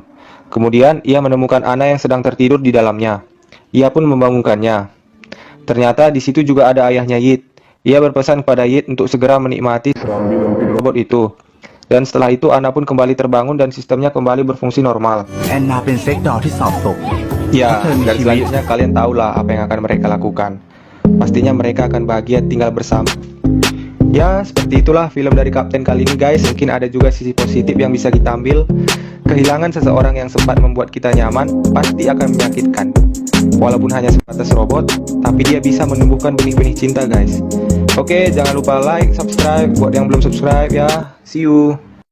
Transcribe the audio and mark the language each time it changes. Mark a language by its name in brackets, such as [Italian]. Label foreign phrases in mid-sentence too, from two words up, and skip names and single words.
[Indonesian] Kemudian ia menemukan Anna yang sedang tertidur di dalamnya. Ia pun membangunkannya. Ternyata di situ juga ada ayahnya Yit. Ia berpesan kepada Yit untuk segera menikmati robot itu. Dan setelah itu Anna pun kembali terbangun dan sistemnya kembali berfungsi normal. [Thai] แอนนาเป็นเซ็กดอลที่สอบตก [Indonesian] Ya, dan selanjutnya kalian tahulah apa yang akan mereka lakukan. Pastinya mereka akan bahagia tinggal bersama. Ya, seperti itulah film dari Kapten kali ini guys. Mungkin ada juga sisi positif yang bisa kita ambil. Kehilangan seseorang yang sempat membuat kita nyaman pasti akan menyakitkan. Walaupun hanya sebatas robot, tapi dia bisa menumbuhkan benih-benih cinta guys. Oke, jangan lupa [English] like, subscribe [Indonesian] buat yang belum subscribe ya. [English] See you.